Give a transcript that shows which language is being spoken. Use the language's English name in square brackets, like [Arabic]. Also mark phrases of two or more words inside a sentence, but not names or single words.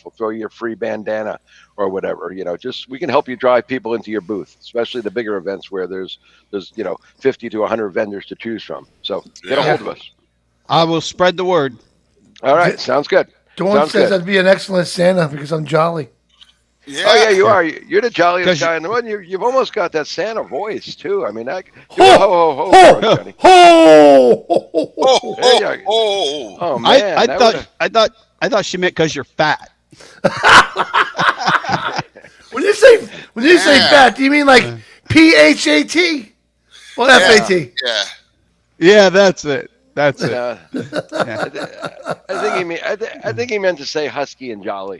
[English] We'll throw you a free bandana or whatever. You know, just we can help you drive people into your booth, especially the bigger events where there's 50 to 100 vendors to choose from. So get a hold of us. I will spread the word. All right, sounds good. Dawn Sounds says good. I'd be an excellent Santa because I'm jolly. Yeah. Oh yeah, you are. You're the jolliest guy in the world. You've almost got that Santa voice too. I mean, ho ho ho, ho, Johnny. ho, ho, ho, Oh, ho. Oh man, I thought she meant because you're fat. When you say fat, do you mean like PHAT or FAT? Yeah. Yeah, that's it. That's it. I think he meant to say husky and jolly.